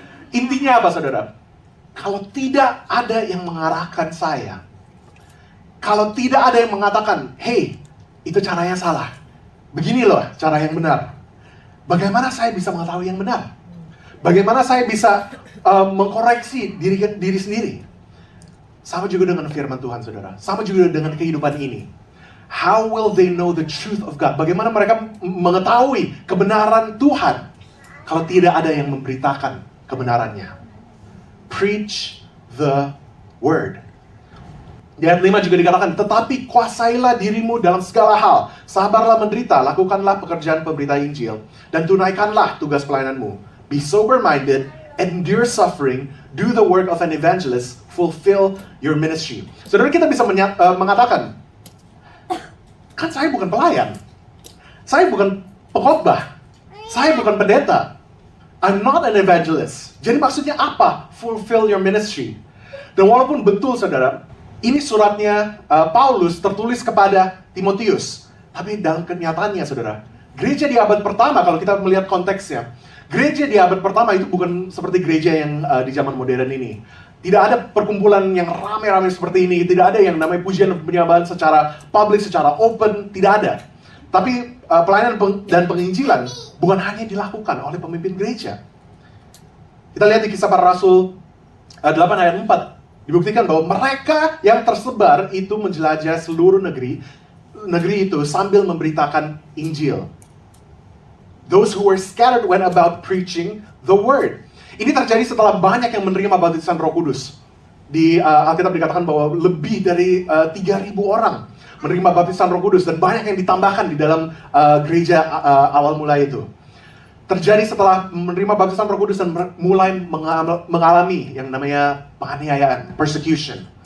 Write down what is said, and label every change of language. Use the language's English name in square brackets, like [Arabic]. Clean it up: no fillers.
[Indonesian] Intinya apa saudara? Kalau tidak ada yang mengarahkan saya, kalau tidak ada yang mengatakan, hey, itu caranya salah. Begini loh cara yang benar. Bagaimana saya bisa mengetahui yang benar? Bagaimana saya bisa mengkoreksi diri sendiri? Sama juga dengan firman Tuhan, saudara. Sama juga dengan kehidupan ini. [English] How will they know the truth of God? [Indonesian] Bagaimana mereka mengetahui kebenaran Tuhan kalau tidak ada yang memberitakan kebenarannya? [English] Preach the word. [Indonesian] Di ayat 5 juga dikatakan, tetapi kuasailah dirimu dalam segala hal. Sabarlah menderita, lakukanlah pekerjaan pemberita Injil, dan tunaikanlah tugas pelayananmu. [English] Be sober-minded, endure suffering, do the work of an evangelist, fulfill your ministry. [Indonesian] Saudara, kita bisa mengatakan, kan saya bukan pelayan. Saya bukan pengkhotbah. Saya bukan pendeta. [English] I'm not an evangelist. [Indonesian] Jadi maksudnya apa? [English] Fulfill your ministry. [Indonesian] Dan walaupun betul saudara, ini suratnya Paulus tertulis kepada Timotius. Tapi dalam kenyataannya saudara, gereja di abad pertama kalau kita melihat konteksnya, gereja di abad pertama itu bukan seperti gereja yang di zaman modern ini. Tidak ada perkumpulan yang ramai-ramai seperti ini. Tidak ada yang namanya pujian dan penyembahan secara publik, secara open. Tidak ada. Tapi pelayanan dan penginjilan bukan hanya dilakukan oleh pemimpin gereja. Kita lihat di Kisah Para Rasul 8 ayat 4. Dibuktikan bahwa mereka yang tersebar itu menjelajah seluruh negeri itu sambil memberitakan Injil. [English] Those who were scattered went about preaching the word. [Indonesian] Ini terjadi setelah banyak yang menerima baptisan Roh Kudus. Di Alkitab dikatakan bahwa lebih dari 3.000 orang menerima baptisan Roh Kudus dan banyak yang ditambahkan di dalam gereja awal mulai itu. Terjadi setelah menerima baptisan Roh Kudus dan mulai mengalami yang namanya penganiayaan, persecution.